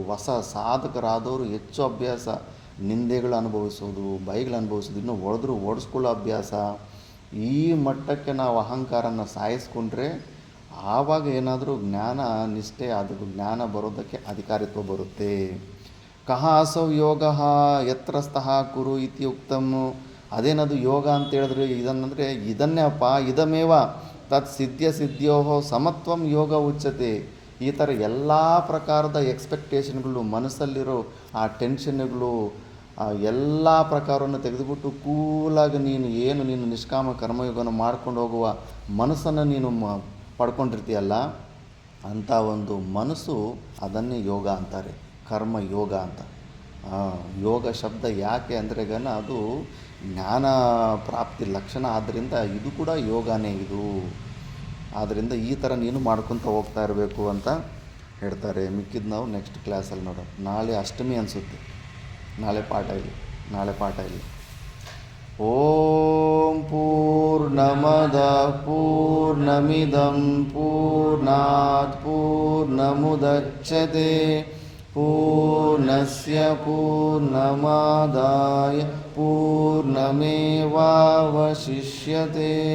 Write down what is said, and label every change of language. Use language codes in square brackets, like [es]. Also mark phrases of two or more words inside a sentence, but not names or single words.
[kn] ಹೊಸ ಸಾಧಕರಾದವರು ಹೆಚ್ಚು ಅಭ್ಯಾಸ ನಿಂದೆಗಳು ಅನುಭವಿಸೋದು, ಬೈಗಳು ಅನುಭವಿಸೋದು, ಇನ್ನೂ ಓಡಿಸ್ಕೊಳ್ಳೋ ಅಭ್ಯಾಸ. ಈ ಮಟ್ಟಕ್ಕೆ ನಾವು ಅಹಂಕಾರನ ಸಾಯಿಸ್ಕೊಂಡ್ರೆ ಆವಾಗ ಏನಾದರೂ ಜ್ಞಾನ ನಿಷ್ಠೆ, ಅದು ಜ್ಞಾನ ಬರೋದಕ್ಕೆ ಅಧಿಕಾರಿತ್ವ ಬರುತ್ತೆ. [sa] ಕಹ ಅಸೌ ಯೋಗ ಯತ್ರಸ್ತಃ ಕುರು ಇತಿ ಉಕ್ತಮ್. [kn] ಅದೇನದು ಯೋಗ ಅಂತ ಹೇಳಿದ್ರೆ ಇದನ್ನಂದರೆ ಇದನ್ನೇ ಅಪ್ಪ, [sa] ಇದಮೇವ ತತ್ ಸಿದ್ಧ್यो ಸಮತ್ವಂ ಯೋಗ ಉಚ್ಯತೆ. [kn] ಈ ಥರ ಎಲ್ಲ ಪ್ರಕಾರದ ಎಕ್ಸ್ಪೆಕ್ಟೇಷನ್ಗಳು, ಮನಸ್ಸಲ್ಲಿರೋ ಆ ಟೆನ್ಷನ್ಗಳು, ಎಲ್ಲ ಪ್ರಕಾರವನ್ನು ತೆಗೆದುಬಿಟ್ಟು ಕೂಲಾಗಿ ನೀನು ನಿಷ್ಕಾಮ ಕರ್ಮಯೋಗನ ಮಾಡ್ಕೊಂಡು ಹೋಗುವ ಮನಸ್ಸನ್ನು ನೀನು ಪಡ್ಕೊಂಡಿರ್ತೀಯಲ್ಲ, ಅಂಥ ಒಂದು ಮನಸ್ಸು ಅದನ್ನೇ ಯೋಗ ಅಂತಾರೆ, ಕರ್ಮ ಯೋಗ ಅಂತ. ಯೋಗ ಶಬ್ದ ಯಾಕೆ ಅಂದರೆ ಅದು ಜ್ಞಾನ ಪ್ರಾಪ್ತಿ ಲಕ್ಷಣ. ಆದ್ದರಿಂದ ಇದು ಕೂಡ ಯೋಗನೇ ಇದು. ಆದ್ದರಿಂದ ಈ ಥರ ನೀನು ಮಾಡ್ಕೊತ ಹೋಗ್ತಾ ಇರಬೇಕು ಅಂತ ಹೇಳ್ತಾರೆ. ಮಿಕ್ಕಿದ್ದು ನಾವು [en] next classalli [kn] ನೋಡೋಣ. ನಾಳೆ ಅಷ್ಟಮಿ ಅನಿಸುತ್ತೆ, ನಾಳೆ ಪಾಠ ಇಲ್ಲ. [sa] ಓಂ ಪೂರ್ಣಮದ ಪೂರ್ಣಮಿದಂ ಪೂರ್ಣಾತ್ ಪೂರ್ಣಮುದಚ್ಯತೆ ಪೂರ್ಣಸ್ಯ ಪೂರ್ಣಮಾದಾಯ ಪೂರ್ಣಮೇವಾವಶಿಷ್ಯತೆ.